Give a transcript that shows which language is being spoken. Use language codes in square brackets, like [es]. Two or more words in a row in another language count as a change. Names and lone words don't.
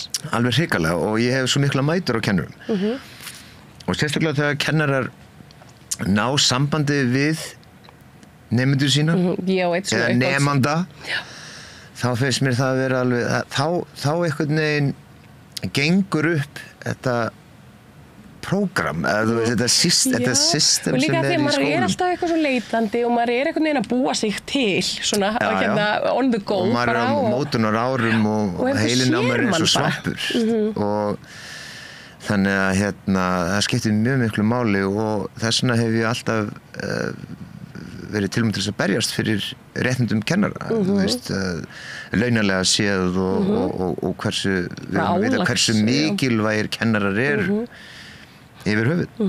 [is] Alveg hrikalega og ég hef svo mikla mætur á kennurum. Og sérstaklega þegar kennarar ná sambandi við nemendur sína, eða nemanda, þá finnst mér það að vera alveg, þá einhvern veginn gengur upp þetta prógram, þetta system sem er í skólanum. Og líka þegar maður alltaf eitthvað svo leitandi og maður einhvern veginn að búa sig til, svona, [en] on the go. [is] Og maður á mótunar árum og heilin á maður eins og svampur. Og þannig að það skiptir mjög miklu máli og þess vegna hef ég alltaf verið tilbúin til þess að berjast fyrir réttindum kennara, þú veist, launalega séð og hversu mikilvægir kennarar eru yfir höfuð.